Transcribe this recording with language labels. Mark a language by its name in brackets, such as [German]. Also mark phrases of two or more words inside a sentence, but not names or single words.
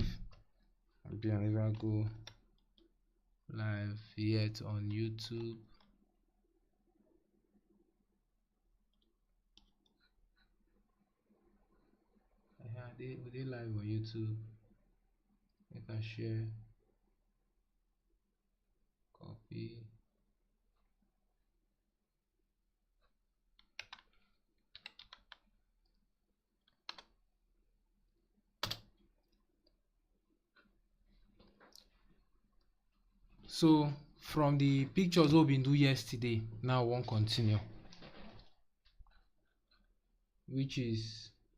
[Nigerian Pidgin] Maybe I never go live yet on YouTube. We dey live on YouTube. Make I share. Copy. So from the pictures we been do yesterday, now we wan continue, which is